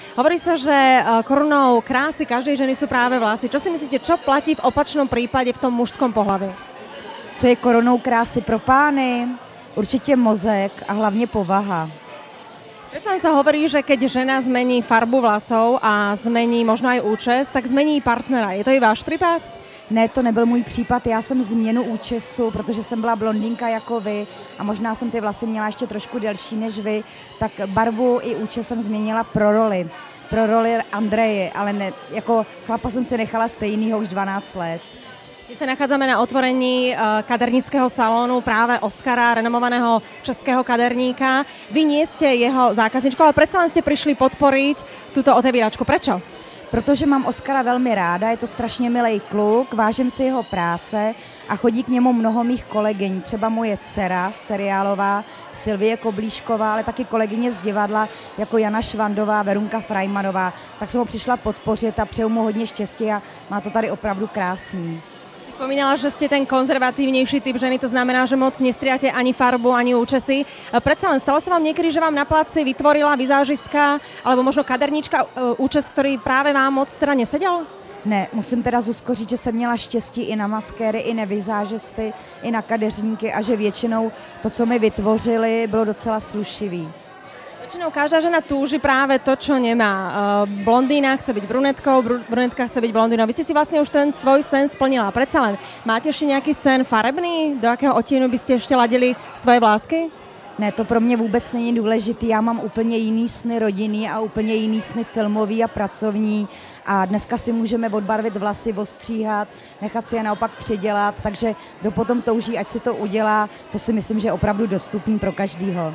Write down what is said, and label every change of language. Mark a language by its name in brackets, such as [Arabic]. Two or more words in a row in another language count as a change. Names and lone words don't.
[Slovak] Hovorí sa, že korunou krásy každej ženy sú práve vlasy. Čo si myslíte, čo platí v opačnom prípade v tom mužskom pohlaví? [Czech] Co je korunou krásy pro pány? Určitě mozek a hlavně povaha. [Slovak] Predsa sa hovorí, že keď žena zmení farbu vlasov a zmení možno aj účes, tak zmení partnera. Je to i váš prípad? [Czech] Ne, to nebyl můj případ, já jsem změnu účesu, protože jsem byla blondýnka jako vy a možná jsem ty vlasy měla ještě trošku delší než vy, tak barvu i účes jsem změnila pro roli. Pro roli Andreji, ale ne, jako chlapa jsem si nechala stejnýho už 12 let. [Slovak] My sa nachádzame na otvorení kadernického salónu práve Oskara, renomovaného českého kaderníka. Vy nie ste jeho zákazničkou, ale predsa len ste prišli podporiť túto otevíračku. Prečo? [Czech] Protože mám Oskara velmi ráda, je to strašně milý kluk, vážím si jeho práce a chodí k němu mnoho mých kolegyň. Třeba moje dcera seriálová, Sylvie Koblíšková, ale taky kolegyně z divadla jako Jana Švandová, Verunka Frajmanová. Tak jsem ho přišla podpořit a přeju mu hodně štěstí a má to tady opravdu krásný. [Slovak] Spomínala, že ste ten konzervatívnejší typ ženy, to znamená, že moc nestriate ani farbu, ani účesy. Predsa len stalo sa vám niekedy, že vám na placi vytvorila vizážistka alebo možno kaderníčka účes, ktorý práve vám moc teda neseděl? [Czech] Ne, musím teda Zuzko říct, že jsem měla štěstí i na maskéry, i na vizážisty, i na kadeřníky a že většinou to, co mi vytvořili, bylo docela slušivý. [Slovak] Väčšinou každá žena túži práve to, čo nemá. Blondína chce byť brunetkou, brunetka chce byť blondínou. Vy ste si vlastne už ten svoj sen splnila. Predsa len, máte ešte nejaký sen farebný? Do akého odtienu by ste ešte ladili svoje vlásky? [Czech] Ne, to pro mě vůbec není důležitý. Já mám úplně jiný sny rodinný a úplně jiný sny filmový a pracovní. A dneska si můžeme odbarvit vlasy, ostříhat, nechat si je naopak přidělat. Takže kdo potom touží, ať si to udělá, to si myslím, že je opravdu dostupný pro každýho.